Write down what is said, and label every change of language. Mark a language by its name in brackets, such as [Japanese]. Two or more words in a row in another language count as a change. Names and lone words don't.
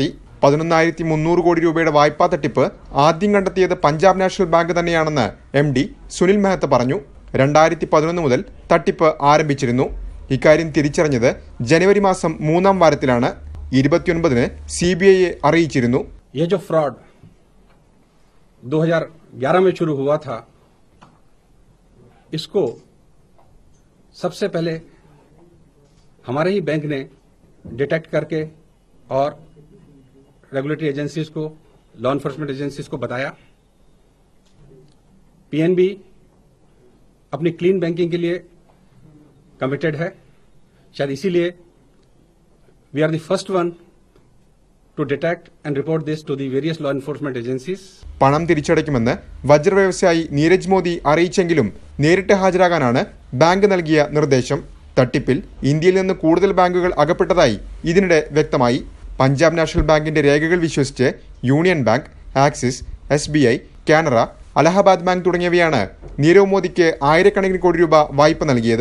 [Malayalam] 11,300 കോടി രൂപയുടെ വായ്പാ തട്ടിപ്പ് ആദ്യം കണ്ടെത്തിയത് പഞ്ചാബ് നാഷണൽ ബാങ്ക് തന്നെയാണെന്ന് MD സുനിൽ മെഹ്ത പറഞ്ഞു. 2011 മുതൽ തട്ടിപ്പ് ആരംഭിച്ചിരുന്നു. ഇക്കാര്യം തിരിച്ചറിഞ്ഞത് ജനുവരി മാസം 3-ാം വാരത്തിലാണ്. 29-ന് CBIയെ അറിയിച്ചിരുന്നു. [Hindi] ये जो फ्रॉड 2011 में शुरू हुआ था, इसको सबसे पहले हमारे ही बैंक ने डिटेक्ट करके और [English] regulatory agencies [Hindi] को, [English] law enforcement agencies [Hindi] को बताया. PNB अपनी [English] clean banking [Hindi] के लिए कमिटेड है. शायद इसीलिए [English] we are the first one to detect and report this to the various law enforcement agencies. [Malayalam] പണം തിരിച്ചടയ്ക്കുമെന്ന് വജ്ര വ്യവസായി നീരജ് മോദി അറിയിച്ചെങ്കിലും നേരിട്ട് ഹാജരാകാനാണ് ബാങ്ക് നൽകിയ നിർദ്ദേശം. തട്ടിപ്പിൽ ഇന്ത്യയിൽ നിന്ന് കൂടുതൽ ബാങ്കുകൾ അകപ്പെട്ടതായി ഇതിനിടെ വ്യക്തമായി. പഞ്ചാബ് നാഷണൽ ബാങ്കിന്റെ രേഖകൾ വിശ്വസിച്ച് യൂണിയൻ ബാങ്ക്, ആക്സിസ്, SBI, കാനറ, അലഹബാദ് ബാങ്ക് തുടങ്ങിയവയാണ് നീരവ് മോദിക്ക് ആയിരക്കണക്കിന് കോടി രൂപ വായ്പ നൽകിയത്.